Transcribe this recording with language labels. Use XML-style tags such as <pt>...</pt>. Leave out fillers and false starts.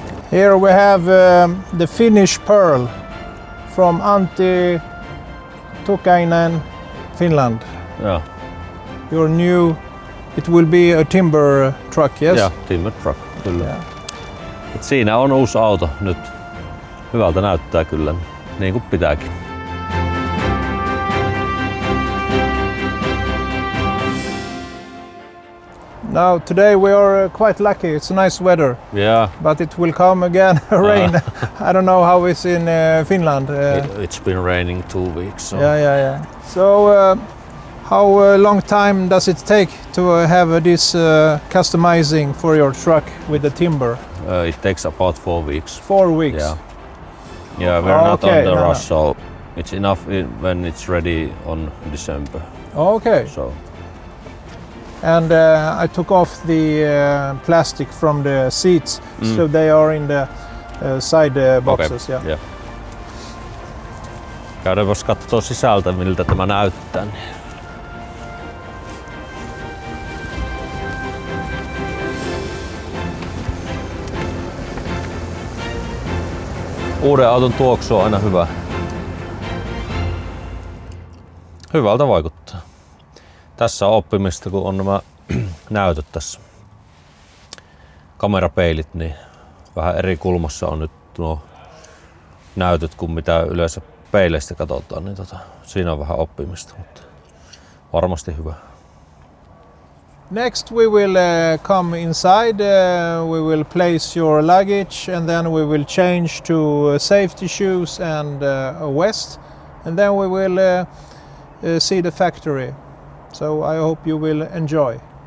<en>Here we have the Finnish Pearl from Antti Tukainen, Finland. Yeah. Your new, it will be a timber truck, yes?</en> <fi>Ja,</fi> <en>timber truck,</en> <fi>kyllä.</fi> <en>Yeah.</en> <fi>Et siinä on uusi auto nyt. Hyvältä näyttää kyllä, niin kuin pitääkin.</fi> <en>Now today we are quite lucky. It's nice weather, Yeah. but it will come again rain. I don't know how it's in Finland. It's been raining 2 weeks. So. Yeah. So how long time does it take to have this customizing for your truck with the timber? It takes about 4 weeks. 4 weeks. Yeah. Yeah, we're not on Okay, the no. rush, so it's enough when it's ready on December. Okay. So And I took off the plastic from the seats, so they are in the side boxes. okay. Yeah.</en> <fi>Käydäänpäs kattoo sisältä, miltä tämä näyttää. Uuden auton tuoksu on aina hyvä. Hyvältä vaikuttaa. Tässä on oppimista, kun on nämä näytöt tässä. Kamerapeilit, niin vähän eri kulmassa on nyt nuo näytöt kuin mitä yleensä peileistä katsotaan, niin siinä on vähän oppimista, mutta varmasti hyvä.</fi> <en>Next we will come inside, we will place your luggage and then we will change to safety shoes and a vest and then we will see the factory. So I hope you will enjoy.</en>